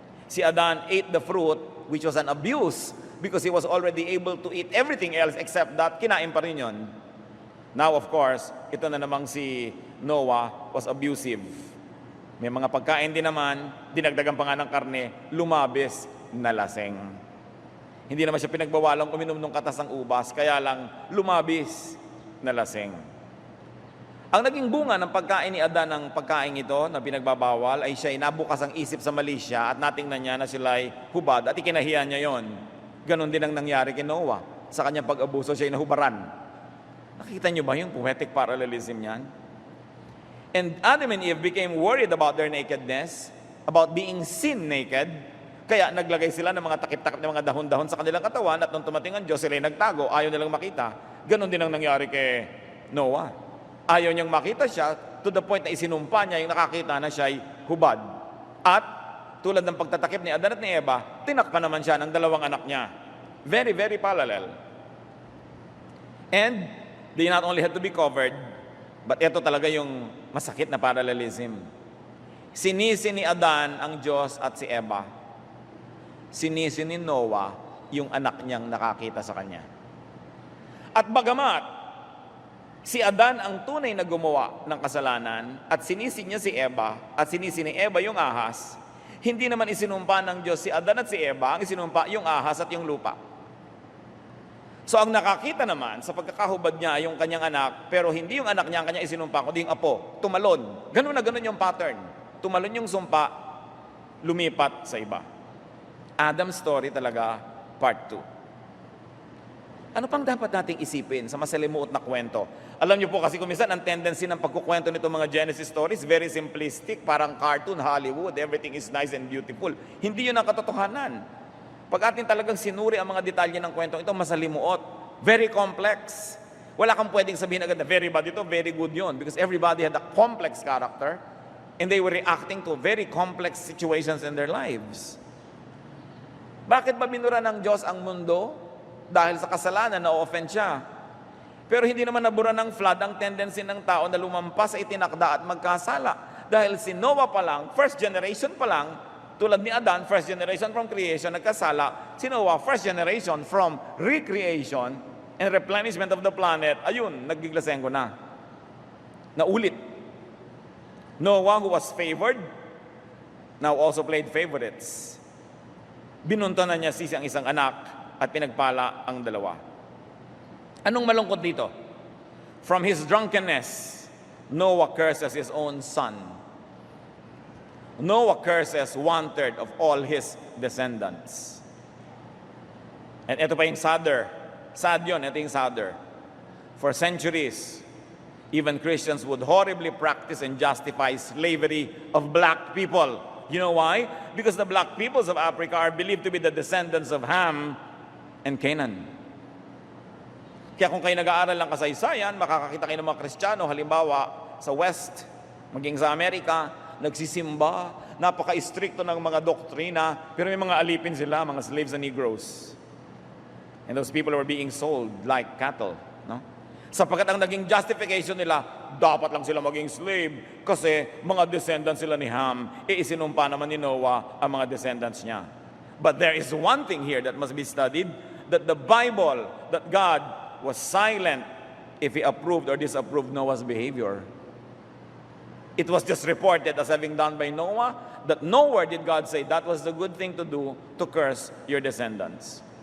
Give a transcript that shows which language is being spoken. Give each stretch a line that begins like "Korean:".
English: Si Adan ate the fruit, which was an abuse because he was already able to eat everything else except that,
Filipino: kinain pa rin yun.
English: Now, of course,
Filipino: ito na namang si
English: Noah was abusive.
Filipino: May mga pagkain din naman, dinagdagan pa nga ng karne, lumabis na laseng. Hindi naman siya pinagbawalang uminom ng katas ng ubas, kaya lang lumabis na laseng. Ang naging bunga ng pagkain ni Adan ng pagkain ito na pinagbabawal ay siya ay nabukas ang isip sa mali siya at natingnan niya na sila ay hubad at ikinahiya niya yon. Ganon din ang nangyari kay Noah. Sa kanyang pag-abuso siya ay nahubaran. Nakita niyo ba yung poetic parallelism niyan?
English: And Adam and Eve became worried about their nakedness, about being sin naked,
Filipino: kaya naglagay sila ng mga takip-takip ng mga dahon-dahon sa kanilang katawan at nung tumating ang Diyos, sila ay nagtago, ayaw nilang makita. Ganon din ang nangyari kay Noah. Ayaw niyang makita siya
English: to the point
Filipino: na isinumpa niya yung nakakita na siya ay hubad. At tulad ng pagtatakip ni Adan at ni Eva, tinakpan naman siya ng dalawang anak niya.
English: Very, very parallel. And they not only had to be covered, but
Filipino: ito talaga yung masakit na
English: parallelism.
Filipino: Sinisi ni Adan ang Diyos at si Eva. Sinisi ni Noah yung anak niyang nakakita sa kanya. At bagamat si Adan ang tunay na gumawa ng kasalanan at sinisi niya si Eva at sinisi ni Eva yung ahas, hindi naman isinumpa ng Diyos si Adan at si Eva, ang isinumpa yung ahas at yung lupa. So ang nakakita naman sa pagkakahubad niya yung kanyang anak, pero hindi yung anak niya ang kanyang isinumpa, kundi yung apo, tumalon. Ganun na ganun yung pattern. Tumalon yung sumpa, lumipat sa iba. Adam's story talaga, part 2. Ano pang dapat nating isipin sa masalimuot na kwento? Alam niyo po kasi kung minsan ang tendency ng pagkukwento nito mga Genesis stories, very simplistic, parang cartoon, Hollywood,
English: everything is nice and beautiful.
Filipino: Hindi yun ang katotohanan. Pag atin talagang sinuri ang mga detalye ng kwento, ito masalimuot, very complex. Wala kang pwedeng sabihin agad na very bad ito, very good yun, because everybody had a complex character and they were reacting to very complex situations in their lives. Bakit ba binura ng Diyos ang mundo? Dahil sa kasalanan, na-offend siya. Pero hindi naman nabura ng flood ang tendency ng tao na lumampas sa itinakda at magkasala. Dahil si Noah pa lang, first generation pa lang, tulad ni Adan, first generation from creation, nagkasala. Si Noah,
English: first generation from recreation and replenishment of the planet,
Filipino: ayun, nagiglasengo na. Naulit.
English: Noah, who was favored, now also played favorites.
Filipino: Binunto na niya ang isang anak, at pinagpala ang dalawa. Anong malungkot dito?
English: From his drunkenness, Noah curses his own son. Noah curses 1/3 of all his descendants. And
Filipino: ito pa yung
English: sadder.
Filipino: Sad yun, ito yung
English: sadder. For centuries, even Christians would horribly practice and justify slavery of black people. You know why? Because the black peoples of Africa are believed to be the descendants of Ham and Canaan.
Filipino: Kaya kung kayo nag-aaral ng kasaysayan, makakakita kayo ng mga Kristiyano, halimbawa sa West, maging sa Amerika, nagsisimba, napaka-istrikto ng mga doktrina, pero may mga alipin sila, mga
English: slaves and Negroes. And those people were being sold like cattle, no?
Filipino: Sapagkat ang naging justification nila, dapat lang sila maging slave kasi mga descendants sila ni Ham, isinumpa naman ni Noah ang mga descendants niya.
English: But there is one thing here that must be studied, that the Bible, that God was silent if He approved or disapproved Noah's behavior. It was just reported as having done by Noah, that nowhere did God say that was the good thing to do to curse your descendants.